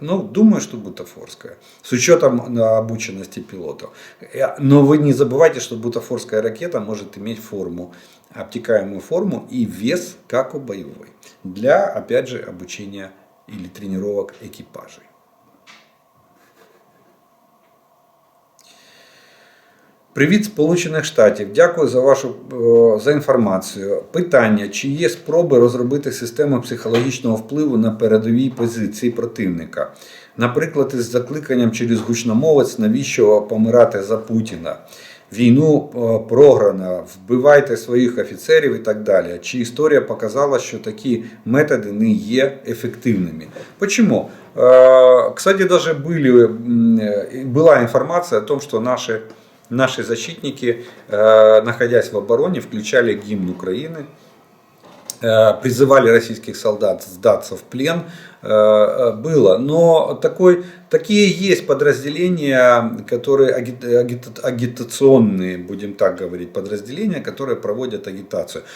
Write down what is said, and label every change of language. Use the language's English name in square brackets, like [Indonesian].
[Russian] Но думаю, что бутафорская. С учетом обученности пилотов. Но вы не забывайте, что бутафорская ракета может иметь форму, обтекаемую форму и вес, как у боевой. Для, опять же, обучения или тренировок екіпажей. [Ukrainian] Привіт, Сполучених Штатів. Дякую за інформацію. Питання, чи є спроби розробити систему психологічного впливу на передовій позиції противника? Наприклад, із закликанням через гучномовець, навіщо помирати за Путіна? Війну програно, вбивайте своїх офіцерів і так далі. Чи історія показала, що такі методи не є ефективними? [Russian] Почему? Кстати, даже была информация о том, что наши защитники, находясь в обороне, включали гимн Украины, призывали российских солдат сдаться в плен. Было. Но такие есть подразделения, которые агитационные, будем так говорить, подразделения, которые проводят агитацию.